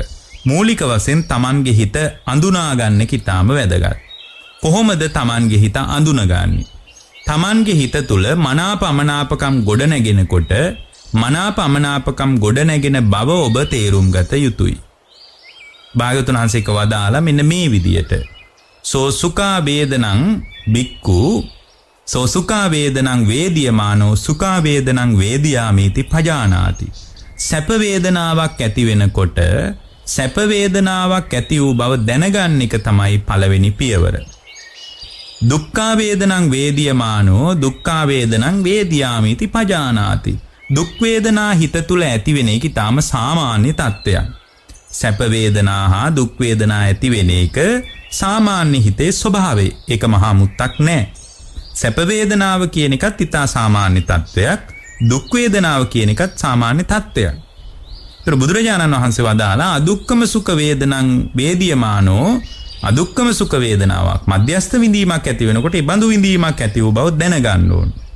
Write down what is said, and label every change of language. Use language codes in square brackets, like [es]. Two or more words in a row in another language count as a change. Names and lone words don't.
[si] මූලික වශයෙන් තමන්ගේ හිත අඳුනා ගන්න කිතාම වැදගත්. කොහොමද තමන්ගේ හිත අඳුනගන්නේ? තමන්ගේ හිත තුල මනාපමනාපකම් ගොඩනැගෙනකොට මනාපමනාපකම් ගොඩනැගෙන බව ඔබ තේරුම් ගත යුතුයි. භාග්‍යවතුන් වහන්සේ වදාලා මෙන්න මේ විදියට [pi] සෝ සුඛා වේදනං බික්ඛු සෝ සුඛා වේදනං වේදියමානෝ සුඛා වේදනං වේදියාමිති පජානාති. [si] සැප වේදනාවක් ඇති වෙනකොට සැප වේදනාවක් ඇති වූ බව දැනගන්න එක තමයි පළවෙනි පියවර. [pi] දුක්ඛ වේදනං වේදියමානෝ දුක්ඛ වේදනං වේදියාමිති පජානාති. [si] දුක් වේදනා හිත තුල ඇති වෙන එක ඊටාම සාමාන්‍ය තත්ත්වයක්. සැප වේදනා හා දුක් වේදනා ඇති වෙන එක සාමාන්‍ය හිතේ ස්වභාවය. ඒක මහා මුත්තක් නෑ. සැප වේදනාව කියන එකත් ඊටා සාමාන්‍ය තත්ත්වයක්. දුක් වේදනාව කියන එකත් සාමාන්‍ය තත්ත්වයක්. ඒතර බුදුරජාණන් වහන්සේ වදාලා [pi] අදුක්කම සුඛ වේදනං වේදියමානෝ [si] අදුක්කම සුඛ වේදනාවක් මධ්‍යස්ථ විඳීමක් ඇති වෙනකොට ඒ බඳු විඳීමක් ඇති වූ බව දැනගන්න ඕන.